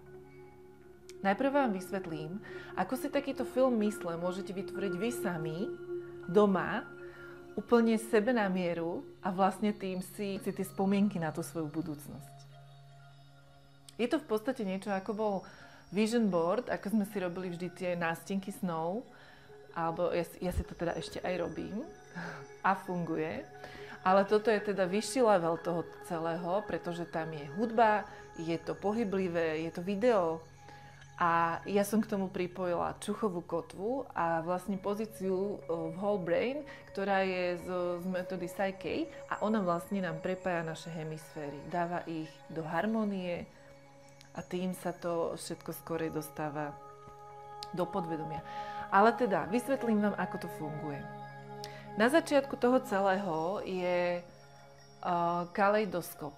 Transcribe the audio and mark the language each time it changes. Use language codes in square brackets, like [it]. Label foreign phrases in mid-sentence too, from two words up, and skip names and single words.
[sk] Najprv vám vysvetlím, ako si takýto film mysle môžete vytvoriť vy sami, doma, úplne sebe na mieru a vlastne tým si tie spomienky na tú svoju budúcnosť. Je to v podstate niečo, ako bol [en] vision board, [sk] ako sme si robili vždy tie nástenky snov, alebo ja si to teda ešte aj robím a funguje. Ale toto je teda vyšší level toho celého, pretože tam je hudba, je to pohyblivé, je to video a ja som k tomu pripojila čuchovú kotvu a vlastne pozíciu v [en] whole brain, [sk] ktorá je z metódy Psyche a ona vlastne nám prepája naše hemisféry, dáva ich do harmonie, a tým sa to všetko skorej dostáva do podvedomia. Ale teda, vysvetlím vám, ako to funguje. Na začiatku toho celého je kaleidoskop.